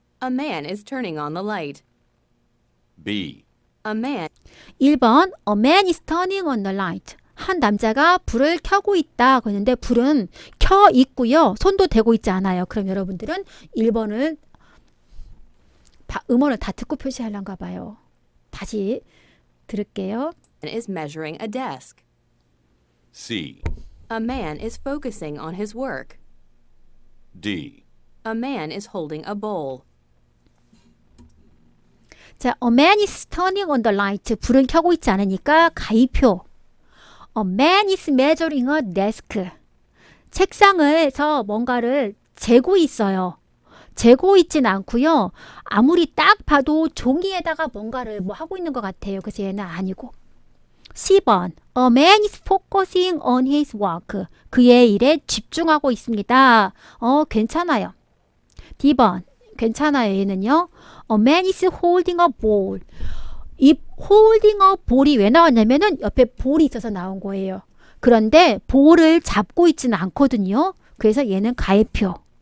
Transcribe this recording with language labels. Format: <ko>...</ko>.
<en>A man is turning on the light. B. A man 1번 A man is turning on the light.</en> <ko>한 남자가 불을 켜고 있다. 그랬는데 불은 켜 있고요. 손도 대고 있지 않아요. 그럼 여러분들은 1번을 음원을 다 듣고 표시하려는가 봐요. 다시 들을게요.</ko> <en>is measuring a desk. C. A man is focusing on his work. D. A man is holding a bowl. 자, A man is turning on the light.</en> <ko>불은 켜고 있지 않으니까 가이표.</ko> <en>A man is measuring a desk.</en> <ko>책상에서 뭔가를 재고 있어요. 재고 있진 않고요. 아무리 딱 봐도 종이에다가 뭔가를 뭐 하고 있는 것 같아요. 그래서 얘는 아니고.</ko> <en>C번 A man is focusing on his work.</en> <ko>그의 일에 집중하고 있습니다. 괜찮아요. D번 괜찮아요. 얘는요.</ko> <en>A man is holding a ball.</en> <ko>이</ko> <en>holding a ball</en> <ko>이 왜 나왔냐면은 옆에 볼이 있어서 나온 거예요. 그런데 볼을 잡고 있지는 않거든요. 그래서 얘는 가해표.</ko>